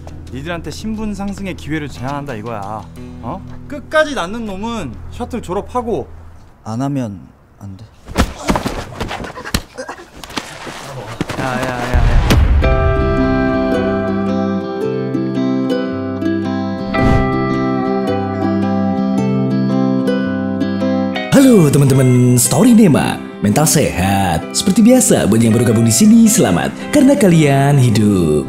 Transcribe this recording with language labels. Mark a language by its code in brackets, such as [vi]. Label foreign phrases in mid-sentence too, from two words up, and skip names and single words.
[ko] 니들한테 신분 상승의 기회를 제안한다 이거야. 어? 끝까지 낳는 놈은 셔틀 졸업하고. 안 하면 안 돼. 야야야야. [id] Halo teman-teman Story Nema, mental sehat. Seperti biasa buat yang baru gabung di sini, selamat karena kalian hidup.